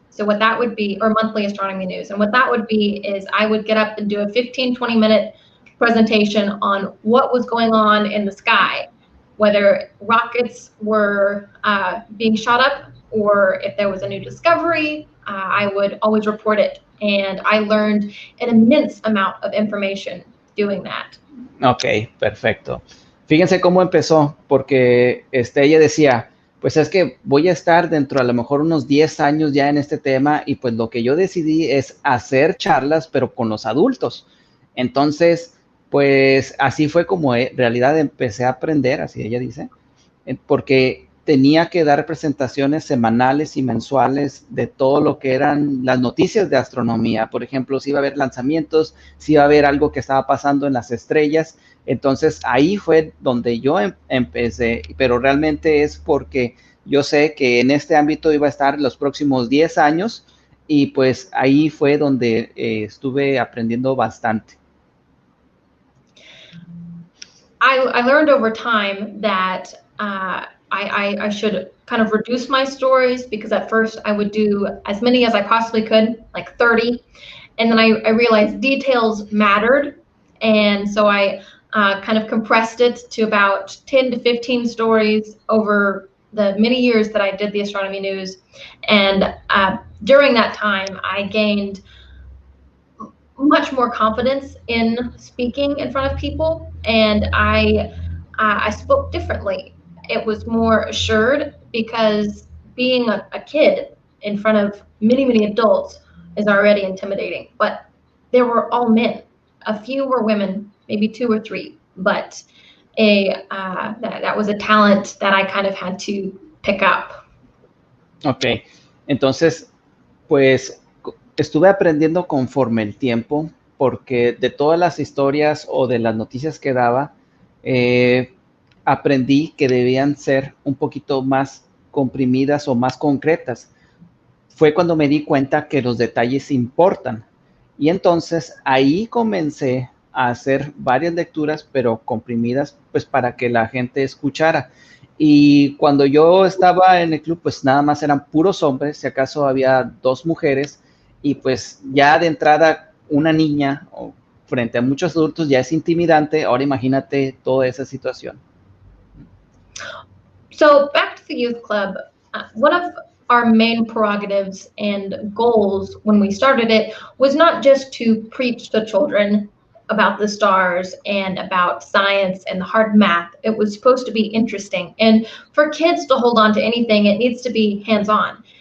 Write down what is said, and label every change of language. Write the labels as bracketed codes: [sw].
[en] So what that would be, or monthly astronomy news. And what that would be is I would get up and do a 15, 20-minute presentation on what was going on in the sky, whether rockets were being shot up or if there was a new discovery. I would always report it. And I learned an immense amount of information doing that. [es] Ok, perfecto. Fíjense cómo empezó, porque ella decía, pues es que voy a estar dentro a lo mejor unos 10 años ya en este tema y pues lo que yo decidí es hacer charlas, pero con los adultos. Entonces, pues así fue como en realidad empecé a aprender, así ella dice, porque tenía que dar presentaciones semanales y mensuales de todo lo que eran las noticias de astronomía. Por ejemplo, si iba a haber lanzamientos, si iba a haber algo que estaba pasando en las estrellas. Entonces, ahí fue donde yo empecé, pero realmente es porque yo sé que en este ámbito iba a estar los próximos 10 años y pues ahí fue donde estuve aprendiendo bastante. [en] I learned over time that I should kind of reduce my stories because at first I would do as many as I possibly could, like 30. And then I realized details mattered. And so I kind of compressed it to about 10 to 15 stories over the many years that I did the astronomy news. And during that time, I gained much more confidence in speaking in front of people. And I spoke differently. It was more assured because being a kid in front of many, many adults is already intimidating. But they were all men. A few were women, maybe 2 or 3. But that was a talent that I kind of had to pick up. [es] Ok, entonces, pues estuve aprendiendo conforme el tiempo, porque de todas las historias o de las noticias que daba, aprendí que debían ser un poquito más comprimidas o más concretas. Fue cuando me di cuenta que los detalles importan. Y entonces ahí comencé a hacer varias lecturas, pero comprimidas, pues para que la gente escuchara. Y cuando yo estaba en el club, pues nada más eran puros hombres, si acaso había 2 mujeres, y pues ya de entrada una niña o frente a muchos adultos ya es intimidante. Ahora imagínate toda esa situación. [en] So back to the youth club, one of our main prerogatives and goals when we started it was not just to preach to children about the stars and about science and the hard math. It was supposed to be interesting. And for kids to hold on to anything, it needs to be hands-on.